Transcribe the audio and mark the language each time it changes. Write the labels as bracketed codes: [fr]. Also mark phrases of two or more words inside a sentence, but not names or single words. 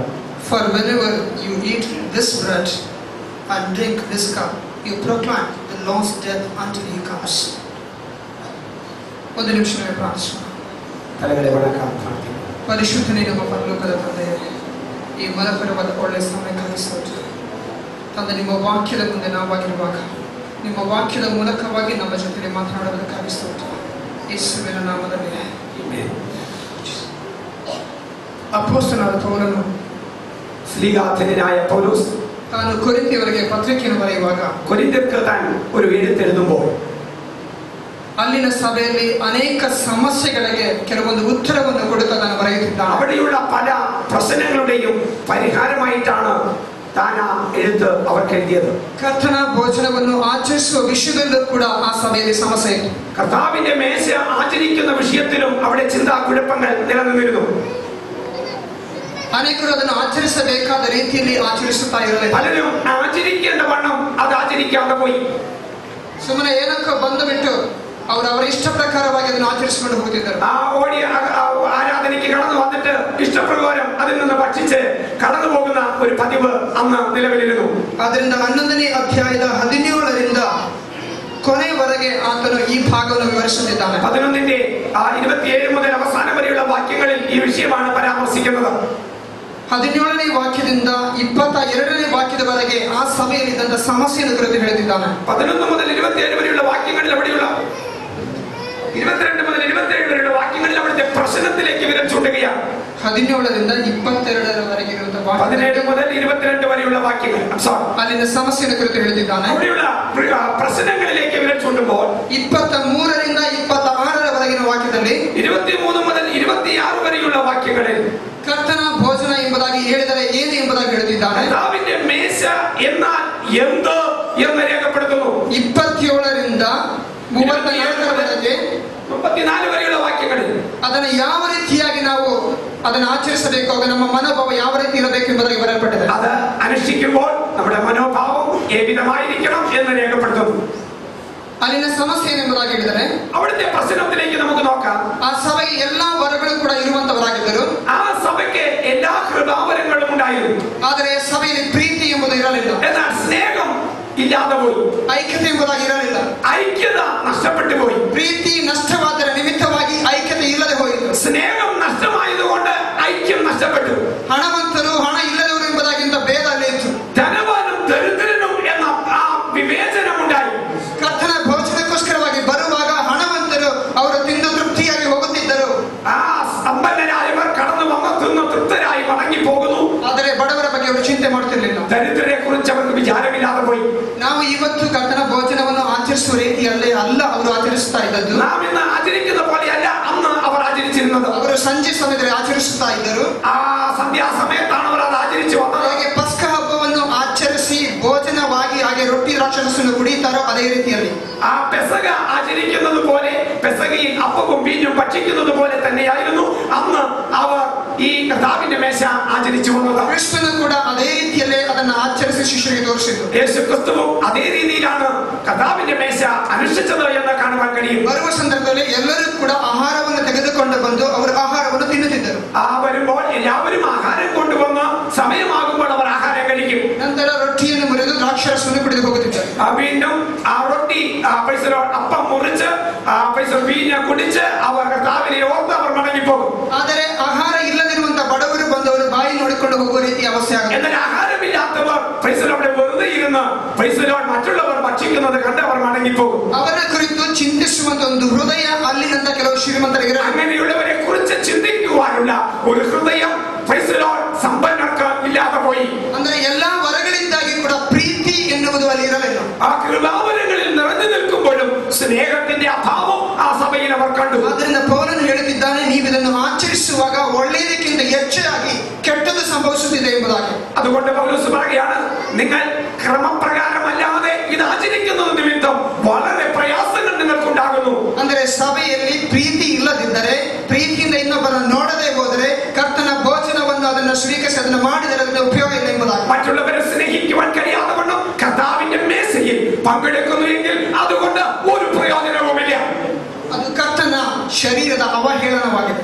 [en] For whenever you eat this bread and drink this cup, you proclaim the Lord's death until he comes. [kn] ಒಂದು ನಿಮಿಷ ಪ್ರಾರ್ಥಿಸೋಣ. [ml] തലകളെ വണക്കാം, പ്രാർത്ഥിക്കാം. [kn] ಪರಿಶುದ್ಧನೇ ನಮ್ಮ ಪರಲೋಕದ ತಂದೆಯೇ, ಈ ಮನಪರವಾದ ಒಳ್ಳೆಯ ಸಮಯಕ್ಕಾಗಿ ಸ್ತೋತ್ರ. ತಂದೆ, ನಿಮ್ಮ ವಾಕ್ಯದ ಮುಂದೆ ನಾವಾಗಿರುವಾಗ ನಿಮ್ಮ ವಾಕ್ಯದ ಮೂಲಕವಾಗಿ ನಮ್ಮ ಜೊತೆ ಮಾತನಾಡುವುದಕ್ಕಾಗಿ ಸ್ತೋತ್ರ. ಯೇಸುವಿನ ನಾಮದಲ್ಲಿ ಆಮೆನ್. ಅಪೊಸ್ತಲನಾದ ಪೌಲನು, [ml] സ്ലീഹാധന്യനായ പൗലോസ് [kn] ತಾನು ಕೊರಿಂಥಿಯವರಿಗೆ ಪತ್ರಿಕೆಯನ್ನು ಬರೆಯುವಾಗ [ml] കൊരിന്ത്യർക്ക് താൻ ഒരു എഴുത്തെഴുതുമ്പോൾ [kn] ಅಲ್ಲಿನ ಸಭೆಯಲ್ಲಿ ಅನೇಕ ಸಮಸ್ಯೆಗಳಿಗೆ ಕೆಲವೊಂದು ಉತ್ತರವನ್ನು ಕೊಡುತ್ತಾ ತಾನು ಬರೆಯುತ್ತಿದ್ದಾನೆ. [ml] അവിടെയുള്ള പല പ്രശ്നങ്ങളുടെയും പരിഹാരമായിട്ടാണ് താൻ ആ എഴുത്ത് അവർക്ക് എഴുതിയത്. [kn] ಕರ್ತನ ಭೋಜನವನ್ನು ಆಚರಿಸುವ ವಿಷಯದಲ್ಲೂ ಕೂಡ ಆ ಸಭೆಯಲ್ಲಿ ಸಮಸ್ಯೆ ಇತ್ತು. [ml] കർത്താവിന്റെ മേശ ആചരിക്കുന്ന വിഷയത്തിലും അവിടെ ചിന്താകുഴപ്പങ്ങൾ നിലനിന്നിരുന്നു. [kn] ಅನೇಕರು ಅದನ್ನು ಆಚರಿಸಬೇಕಾದ ರೀತಿಯಲ್ಲಿ ಆಚರಿಸುತ್ತಾ ಇರಲಿಲ್ಲ. [ml] പലരും ആചരിക്കേണ്ട വണ്ണം അത് ആചരിക്കാതെ പോയി. [kn] ಸುಮ್ಮನೆ ಏನಕ್ಕೋ ಬಂದು ಬಿಟ್ಟು ಅವರ ಇಷ್ಟ ಪ್ರಕಾರವಾಗಿ ಅದನ್ನು ಆಚರಿಸಿಕೊಂಡು ಹೋಗುತ್ತಿದ್ದರು. [ml] ആ ഓടി ആരാധനയ്ക്ക് കടന്നു വന്നിട്ട് ഇഷ്ടപ്രകാരം അതിൽ നിന്ന് ഭക്ഷിച്ച് കടന്നു പോകുന്ന ഒരു പതിവ് അന്ന് നിലവിലിരുന്നു. [kn] ಅದರಿಂದ 11ನೇ ಅಧ್ಯಾಯದ 17ರಿಂದ ಕೊನೆಯವರೆಗೆ ಆತನು ಈ ಭಾಗವನ್ನು ವಿವರಿಸುತ್ತಿದ್ದಾನೆ. [ml] 11:27 മുതൽ അവസാനം വരെയുള്ള വാക്യങ്ങളിൽ ഈ വിഷയമാണ് പരാമർശിക്കുന്നത്. [kn] 17ನೇ ವಾಕ್ಯದಿಂದ 22ನೇ ವಾಕ್ಯದವರೆಗೆ ಆ ಸಭೆಯಲ್ಲಿ ಇದ್ದಂತ ಸಮಸ್ಯೆಯನ್ನು ಕುರಿತು ಹೇಳಿದ್ದಾನೆ. [ml] 11 മുതൽ 27 വരെയുള്ള വാക്യങ്ങളിൽ അവിടെയുള്ള 22 മുതൽ 27 വരെയുള്ള വാക്യങ്ങളിൽ അവിടുത്തെ പ്രശ്നത്തിലേക്ക് വിരൽ ചൂണ്ടുകയാണ്. [kn] 17ರಿಂದ 22 ಇರುವಂತಹ [ml] 17 മുതൽ 22 വരെയുള്ള വാക്യങ്ങൾ [kn] ಅಲ್ಲಿನ ಸಮಸ್ಯೆಯನ್ನು ಕುರಿತು ಹೇಳಿದ್ದಾನೆ. [ml] അവിടെയുള്ള പ്രശ്നങ്ങളിലേക്ക് വിരൽ ചൂണ്ടുമ്പോൾ [kn] 23ರಿಂದ 26 ವಾಕ್ಯದಲ್ಲಿ [ml] 23 മുതൽ 26 വരെയുള്ള വാക്യങ്ങളിൽ [kn] ಕರ್ತನ ಭೋಜನ ಎಂಬುದಾಗಿ ಹೇಳಿದರೆ ಏನು ಎಂಬುದಾಗಿ ಹೇಳಿದ್ದಾನೆ. [ml] കർത്താവിന്റെ മേശ എന്നാൽ എന്ത് എന്ന് രേഖപ്പെടുത്തുന്നു. [kn] 27ರಿಂದ 34 [ml] വരെയുള്ള വാക്യങ്ങളിൽ [kn] ಅದನ್ನು ಯಾವ ರೀತಿಯಾಗಿ ನಾವು ಅದನ್ನು ಆಚರಿಸಬೇಕು, ನಮ್ಮ ಮನೋಭಾವ ಯಾವ ರೀತಿ ಇರಬೇಕು ಎಂಬುದಾಗಿ ಬರೆಯಲ್ಪಟ್ಟಿದೆ. [ml] അത് അനുഷ്ഠിക്കുമ്പോൾ നമ്മുടെ മനോഭാവം ഏവിധമായിരിക്കണം എന്ന് രേഖപ്പെടുത്തുന്നു. [kn] ಅಲ್ಲಿನ ಸಮಸ್ಯೆ ಎಂಬುದಾಗಿ ಹೇಳಿದರೆ [ml] അവിടുത്തെ പ്രശ്നത്തിലേക്ക് നമുക്ക് നോക്കാം. [kn] ಆ ಸಭೆಗೆ ಎಲ್ಲಾ ವರಗಳು ಕೂಡ ಇರುವಂತವರಾಗಿದ್ದರು. [ml] ആ സഭയ്ക്ക് എല്ലാ കൃപാവരങ്ങളും ഉണ്ടായിരുന്നു. [kn] ಆದರೆ ಸಭೆಯಲ್ಲಿ ಪ್ರೀತಿ ಎಂಬುದು ಇರಲಿಲ್ಲ. [ml] എന്നാൽ സ്നേഹം ഇല്ലാതെ പോയി. [kn] ಐಕ್ಯತೆ ಎಂಬುದಾಗಿ ಇರಲಿಲ್ಲ. [ml] ഐക്യത നഷ്ടപ്പെട്ടു പോയി. [kn] ಪ್ರೀತಿ ನಷ್ಟವಾದರ ನಿಮಿತ್ತವಾಗಿ ಐಕ್ಯತೆ ಇಲ್ಲದೆ ಹೋಯಿತು. [ml] സ്നേഹം നഷ്ടമായതുകൊണ്ട് ഐക്യം നഷ്ടപ്പെട്ടു. [kn] ಹಣವಂತರು ಹಣ ಇಲ್ಲದವರು ಎಂಬುದಾಗಿಂತ ಭೇದ ಅಲ್ಲೇ ಇತ್ತು. [ml] ധനവാനും ദരിദ്രനും എന്ന ആ വിവേചനമുണ്ടായി. [kn] ಕರ್ತನ ಭೋಜನಕ್ಕೋಸ್ಕರವಾಗಿ ಬರುವಾಗ ಹಣವಂತರು ಅವರು ತಿಂದು ತೃಪ್ತಿಯಾಗಿ ಹೋಗುತ್ತಿದ್ದರು. [ml] ആ സമ്പന്നരായവർ കടന്നു വന്ന് തിന്ന് തൃപ്തരായി മടങ്ങി പോകുന്നു. [kn] ಆದರೆ ಬಡವರ ಬಗ್ಗೆ ಅವರು ಚಿಂತೆ ಮಾಡುತ್ತಿರಲಿಲ್ಲ. [ml] ദരിദ്രരെ കുറിച്ച് അവർക്ക് വിചാരമില്ലാതെ പോയി. [kn] ನಾವು ಇವತ್ತು ಕರ್ತನ ಭೋಜನವನ್ನು ಆಚರಿಸುವ ರೀತಿಯಲ್ಲೇ ಅಲ್ಲ ಅವರು ಆಚರಿಸ್ತಾ ಇದ್ದದ್ದು. [ml] നാം ഇന്ന് ആചരിക്കുന്ന പോലെയല്ല അന്ന് അവർ ആചരിച്ചിരുന്നത്. [kn] ಅವರು ಸಂಜೆ ಸಮಯದಲ್ಲಿ ಆಚರಿಸುತ್ತಾ ಇದ್ದರು. [ml] ആ സന്ധ്യാസമയത്താണ് അവർ അത് ആചരിച്ചു വന്നത്. [kn] ಹಾಗೆ ಪಸ್ಕ ಹಬ್ಬವನ್ನು ಆಚರಿಸಿ ಭೋಜನವಾಗಿ ಹಾಗೆ ರೊಟ್ಟಿ ದ್ರಾಕ್ಷಾರಸವನ್ನು ಕುಡಿಯುತ್ತಾರೋ ಅದೇ ರೀತಿಯಲ್ಲಿ [ml] ആ പെസക ആചരിക്കുന്നത് പോലെ പെസകയിൽ അപ്പവും വീഞ്ഞും ഭക്ഷിക്കുന്നത് പോലെ തന്നെയായിരുന്നു അന്ന് അവർ ഈ കർത്താവിന്റെ മേശ ആചരിച്ചു വന്നത്. [kn] ಕ್ರಿಸ್ತನು ಕೂಡ ಅದೇ ರೀತಿಯಲ್ಲೇ ಅದನ್ನು ಆಚರಿಸಿ ಶಿಷ್ಯರಿಗೆ ತೋರಿಸಿದ್ರು. [ml] യേശു ക്രിസ്തുവും അതേ രീതിയിലാണ് കർത്താവിന്റെ മേശ അനുഷ്ഠിച്ചത് എന്ന് കാണുവാൻ കഴിയും. [kn] ಬರುವ ಸಂದರ್ಭದಲ್ಲಿ ಎಲ್ಲರೂ ಕೂಡ ಆಹಾರವನ್ನು ತೆಗೆದುಕೊಂಡು ಬಂದು ಅವರು ಆಹಾರವನ್ನು ತಿನ್ನುತ್ತಿದ್ದರು. [ml] ആ വരുമ്പോൾ എല്ലാവരും ആഹാരം കൊണ്ടുവന്ന് സമയമാകുമ്പോൾ അവർ ആഹാരം കഴിക്കും. [kn] ನಂತರ ರೊಟ್ಟಿಯನ್ನು ಮುರಿದು ದ್ರಾಕ್ಷಾರಸವನ್ನು ಕುಡಿದು ಹೋಗುತ್ತಿದ್ದರು. [ml] വീണ്ടും ആ റൊട്ടി അപ്പം മുറിച്ച് വീഞ്ഞ കുടിച്ച് അവർ കർത്താവിനെ ഓർത്ത് അവർ മടങ്ങിപ്പോകും. [kn] ಆದರೆ ಆಹಾರ ಇಲ್ಲದಿರುವಂತಹ ಬಡವರು ಬಂದವರು ಬಾಯಿ ನೋಡಿಕೊಂಡು ಹೋಗುವ ರೀತಿಯ ಅವಸ್ಥೆ ಆಗುತ್ತೆ. [ml] എന്നാൽ ആഹാരമില്ലാത്തവർ അവിടെ വെറുതെ ഇരുന്ന് മറ്റുള്ളവർ ഭക്ഷിക്കുന്നത് കണ്ട് അവർ മടങ്ങിപ്പോകും. [kn] ಅವರ ಕುರಿತು ಚಿಂತಿಸುವಂತ ಒಂದು ಹೃದಯ ಅಲ್ಲಿನಂತ ಕೆಲವು ಶ್ರೀಮಂತರಿಗೆ [ml] അങ്ങനെയുള്ളവരെ കുറിച്ച് ചിന്തിക്കുവാനുള്ള ഒരു ഹൃദയം സമ്പന്നർക്ക് ഇല്ലാതെ പോയി. [kn] ಅಂದ್ರೆ ಎಲ್ಲಾ ವರಗಳಿದ್ದಾಗಿ ಕೂಡ ಪ್ರೀತಿ ಎನ್ನುವುದು ಅಲ್ಲಿ ಇರಲಿಲ್ಲ. [ml] ആ കൃപാവരങ്ങളിൽ നിറഞ്ഞു നിൽക്കുമ്പോഴും സ്നേഹത്തിന്റെ അഭാവം ആ സഭയിൽ അവർ കണ്ടു. [kn] ಅದರಿಂದ ಪೌಲನು ಹೇಳುತ್ತಿದ್ದಾನೆ, ನೀವು ಇದನ್ನು ಆಚರಿಸುವಾಗ ಒಳ್ಳೆಯದಕ್ಕಿಂತ ಹೆಚ್ಚಾಗಿ ಕೆಟ್ಟದ್ದು ಸಂಭವಿಸುತ್ತಿದೆ ಎಂಬುದಾಗಿ. [ml] അതുകൊണ്ട് പൗലോസ് പറയുകയാണ്, നിങ്ങൾ ക്രമപ്രകാരമല്ലാതെ ഇത് ആചരിക്കുന്നത് നിമിത്തം വളരെ പ്രയാസങ്ങൾ നിങ്ങൾക്കുണ്ടാകുന്നു. [kn] ಅಂದ್ರೆ ಸಭೆಯಲ್ಲಿ ಪ್ರೀತಿ ಇಲ್ಲದಿದ್ದರೆ, ಪ್ರೀತಿಯಿಂದ ಇನ್ನೊಬ್ಬರನ್ನು ನೋಡದೆ ಹೋದರೆ, ಕರ್ತನ ಭೋಜನವನ್ನು ಅದನ್ನು ಸ್ವೀಕರಿಸಿ ಅದನ್ನು ಮಾಡಿದರೆ ಅದಕ್ಕೆ ಉಪಯೋಗ ಇಲ್ಲ ಎಂಬುದಾಗಿ. [ml] മറ്റുള്ളവരെ സ്നേഹിക്കുവാൻ കഴിയാതെ വണ്ണം കർത്താവിന്റെ മേശയിൽ പങ്കെടുക്കുന്നുവെങ്കിൽ അതുകൊണ്ട് ഒരു പ്രയോജനവുമില്ല. [kn] ಅದು ಕರ್ತನ ಶರೀರದ ಅವಹೇಳನವಾಗಿದೆ.